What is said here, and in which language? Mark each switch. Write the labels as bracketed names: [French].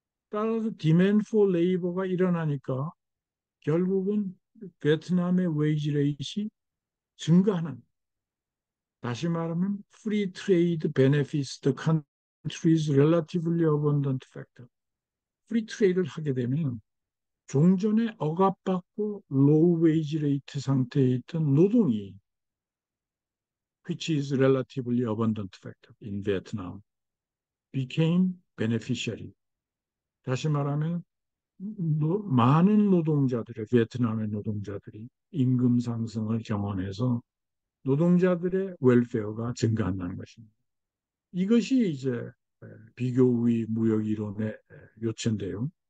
[Korean] 따라서 디맨드 포 레이버가 일어나니까 결국은 베트남의 웨이지 레이트이 증가하는, 다시 말하면 [English] free trade benefits the country's relatively abundant factor. [Korean] 프리 트레이드를 하게 되면 종전에 억압받고 [English] low wage rate [Korean] 상태에 있던 노동이 [English] which is relatively abundant factor in Vietnam became beneficiary. [Korean] 다시 말하면 많은 노동자들의 베트남의 노동자들이 임금 상승을 경험해서 노동자들의 웰페어가 증가한다는 것입니다. 이것이 이제 비교우위 무역 이론의 요체인데요.